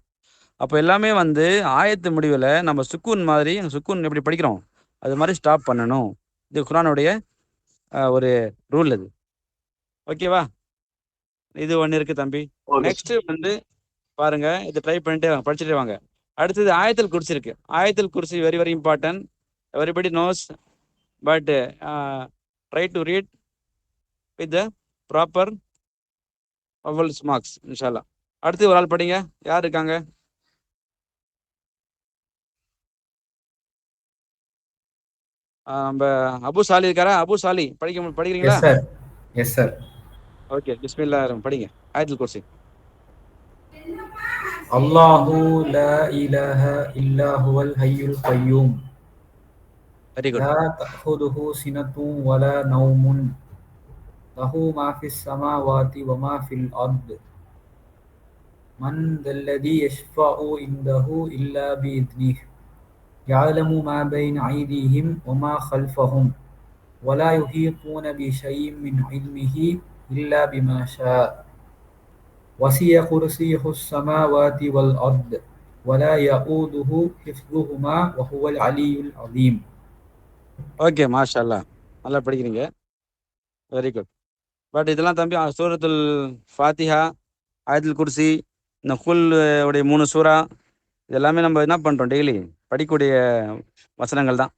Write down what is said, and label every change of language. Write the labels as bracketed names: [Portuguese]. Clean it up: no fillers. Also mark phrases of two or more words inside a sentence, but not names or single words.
[Tamil] அப்போ எல்லாமே வந்து ஆயத்து முடிவில் நம்ம சுக்கூன் மாதிரி, சுக்கூன் எப்படி படிக்கிறோம் அது மாதிரி ஸ்டாப் பண்ணணும். இது குர்ஆனுடைய ஒரு ரூல் இது. ஓகேவா? இது ஒன்று இருக்கு தம்பி. ஓகே நெக்ஸ்ட் வந்து பாருங்க, இது ட்ரை பண்ணிட்டே வாங்க, படிச்சுட்டே வாங்க. அடுத்தது ஆயத்தல் குர்சி இருக்கு. ஆயத்தல் குர்சி [English] very very important, everybody knows, but try to read with the proper vowels marks இன்ஷால்லா. [Tamil] அடுத்து ஒரு ஆள் படிங்க, யார் இருக்காங்க? நம்ம அபு சாலி இருக்காரா? அபு சாலி படிக்கிறீங்களா? [English] Yes sir. Yes sir. [Tamil] ஓகே, பிஸ்மில்லா படிங்க ஆயத்துல் குர்சி. [Arabic] الله لا إله إلا هو الحي القيوم [English] very good. [Arabic] لا تأخذه سنة ولا نوم له ما في السماوات وما في الأرض من ذا الذي يشفع عنده إلا பிஇذنஹு يعلم ما بين أيديهم وما خلفهم ولا يحيطون بشيء من علمه إلا بما شاء وسع كرسيه السماوات والأرض ولا يؤوده حفظهما وهو العلي العظيم. [Tamil] ஓகே, [Arabic] ما شاء الله, [Tamil] நல்லா படிக்கிறீங்க, [English] very good. [Tamil] பட் இதெல்லாம் தம்பி சூரத்துல் ஃபாத்திஹா, ஆயத்துல் குர்சி, இந்த குல் உடைய 3 சூரா, இதெல்லாமே நம்ம என்ன பண்ணுறோம், டெய்லி படிக்கக்கூடிய வசனங்கள் தான்.